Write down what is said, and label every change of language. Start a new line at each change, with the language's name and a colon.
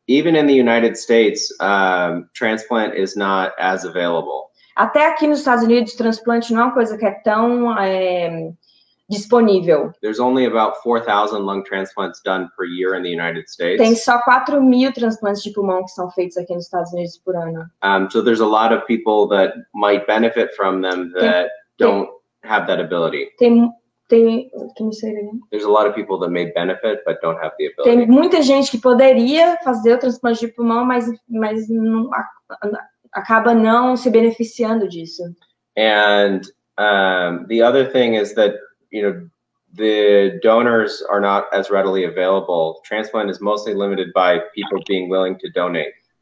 English: Even in the United States, transplant is not as available.
Portuguese: Até aqui nos Estados Unidos, transplante não é uma coisa que é tão disponível.
English: There's only about 4,000 lung transplants done per year in the United States.
Portuguese: Tem só 4.000 transplantes de pulmão que são feitos aqui nos Estados Unidos por ano.
English: So there's a lot of people that might benefit from them that don't have that ability. Can you say it again? There's a lot of people that may benefit but don't have the ability.
Portuguese: Tem muita gente que poderia fazer o transplante de pulmão, mas não, acaba não se beneficiando disso.
English: And the other thing is that, you know, the donors are not as readily available. Transplant is mostly limited by people being willing to donate.